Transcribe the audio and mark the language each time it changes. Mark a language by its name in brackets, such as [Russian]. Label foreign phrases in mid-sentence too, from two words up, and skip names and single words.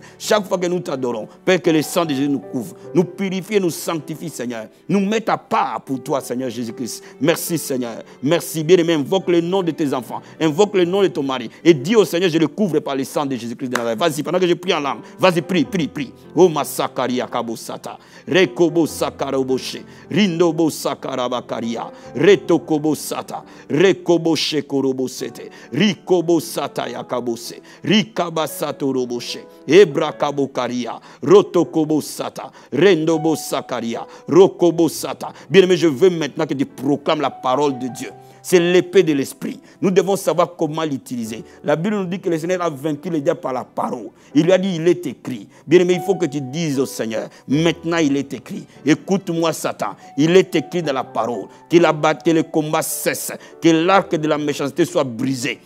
[French] Chaque fois que nous t'adorons, Père, que le sang de Jésus nous couvre, nous purifie, nous sanctifie, Seigneur. Nous mette à part pour toi, Seigneur Jésus-Christ. Merci, Seigneur. Merci, bien-aimé. Invoque le nom de tes enfants. Invoque le nom de ton mari. Et dis au Seigneur, je le couvre par le sang de Jésus-Christ de Nazareth. Vas-y, pendant que je prie en langue, vas-y, prie, prie, prie. Oh, ma sakaria kabosata. Rekobo sakaroboshe. Rindobo sakarabakaria. Retokobo sata. Rekobo shekorobo sete. Rikobo sata yakabose. Rikabasato roboshe. Ebrakabo karia. Rotokobo sata. Rendobo sakaria. Rokobo sata. Bien-aimé, je veux maintenant que tu proclames la parole de Dieu. C'est l'épée de l'esprit. Nous devons savoir comment l'utiliser. La Bible nous dit que le Seigneur a vaincu le diable par la parole. Il lui a dit, il est écrit. Bien aimé, il faut que tu dises au Seigneur, maintenant il est écrit. Écoute-moi Satan, il est écrit dans la parole. Que le combat cesse, que l'arc de la méchanceté soit brisé.